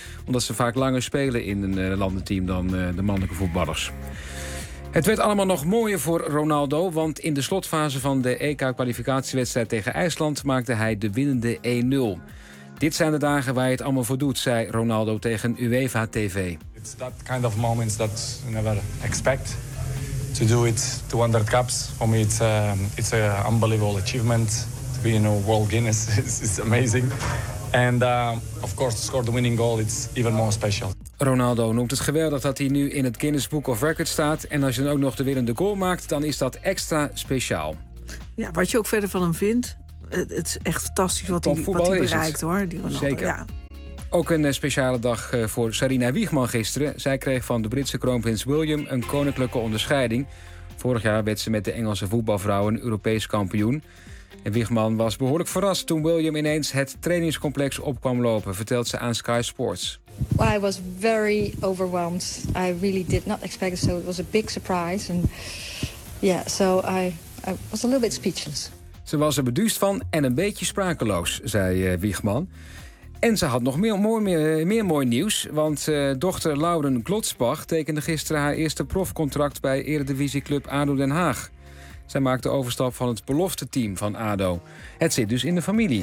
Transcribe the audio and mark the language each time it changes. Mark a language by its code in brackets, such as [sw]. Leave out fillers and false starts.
[nl] Omdat ze vaak langer spelen in een landenteam dan de mannelijke voetballers. Het werd allemaal nog mooier voor Ronaldo, want in de slotfase van de EK-kwalificatiewedstrijd tegen IJsland maakte hij de winnende 1-0. Dit zijn de dagen waar je het allemaal voor doet, zei Ronaldo tegen UEFA TV. [en] It's that kind of moments that you never expect to do it 200 caps. For me, it's an unbelievable achievement. To be in a World Guinness is amazing. And of course, to score the winning goal, it's even more special. [nl] Ronaldo noemt het geweldig dat hij nu in het Guinness Book of Records staat. En als je dan ook nog de winnende goal maakt, dan is dat extra speciaal. Ja, wat je ook verder van hem vindt. Het is echt fantastisch wat hij bereikt, hoor. Die Ronaldo. Zeker. Ja. Ook een speciale dag voor Sarina Wiegman gisteren. Zij kreeg van de Britse kroonprins William een koninklijke onderscheiding. Vorig jaar werd ze met de Engelse voetbalvrouwen Europees kampioen. En Wiegman was behoorlijk verrast toen William ineens het trainingscomplex op kwam lopen, vertelt ze aan Sky Sports. [en] Well, I was very overwhelmed. I really did not expect it, so it was a big surprise. And yeah, so I was a little bit speechless. [nl] Ze was er beduusd van en een beetje sprakeloos, zei Wiegman. En ze had nog meer mooi nieuws, want dochter Lauren Glotzbach tekende gisteren haar eerste profcontract bij Eredivisieclub ADO Den Haag. Zij maakt de overstap van het belofteteam van ADO. Het zit dus in de familie.